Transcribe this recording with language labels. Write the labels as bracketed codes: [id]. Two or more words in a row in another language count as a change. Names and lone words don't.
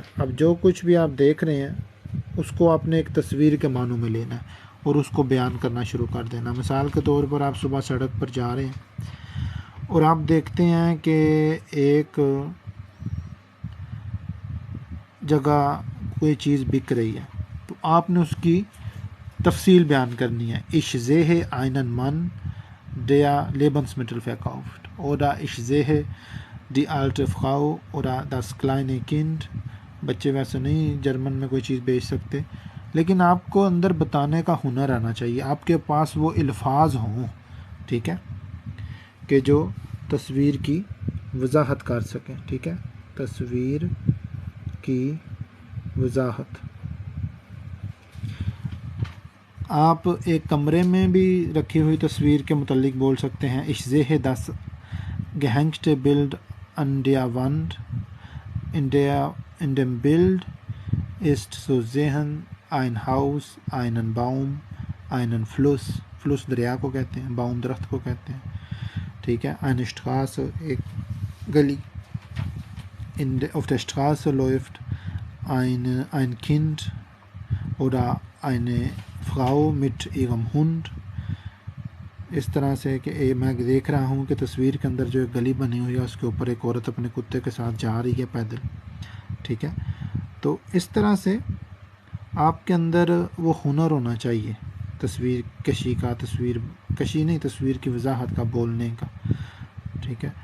[ur] اب جو کچھ بھی آپ دیکھ رہے ہیں اس کو آپ نے ایک تصویر کے معنوں میں لینا ہے اور اس کو بیان کرنا شروع کر دینا. مثال کے طور پر آپ صبح سڑک پر جا رہے ہیں اور آپ دیکھتے ہیں کہ ایک جگہ کوئی چیز بک رہی ہے، تو آپ نے اس کی تفصیل بیان کرنی ہے. [de] Ich sehe einen Mann, der Lebensmittel verkauft, oder ich sehe die alte Frau oder das kleine Kind। [ur] بچے ویسے نہیں جرمن میں کوئی چیز بیچ سکتے، لیکن آپ کو اندر بتانے کا ہنر آنا چاہیے، آپ کے پاس وہ الفاظ ہوں، ٹھیک ہے، کہ جو تصویر کی وضاحت کر سکیں، ٹھیک ہے. تصویر کی وضاحت آپ ایک کمرے میں بھی رکھی ہوئی تصویر کے متعلق بول سکتے ہیں. [de] Ich sehe das gehängte Bild an der Wand, in dem Bild ist zu sehen ein Haus, einen Baum, einen Fluss, Fluss [ur] دریا کو کہتے ہیں، باؤم درخت کو کہتے ہیں، ٹھیک ہے. [de] eine Straße, [ur] ایک گلی, [de] auf der Straße läuft ein Kind oder eine Frau mit ihrem Hund। [ur] اس طرح سے کہ میں دیکھ رہا ہوں کہ تصویر کے اندر جو ایک گلی بنی ہوئی ہے اس کے اوپر ایک عورت اپنے کتے کے ساتھ جا رہی ہے پیدل، ٹھیک ہے. تو اس طرح سے آپ کے اندر وہ ہنر ہونا چاہیے تصویر کشی کا، تصویر کشی نہیں، تصویر کی وضاحت کا، بولنے کا، ٹھیک ہے.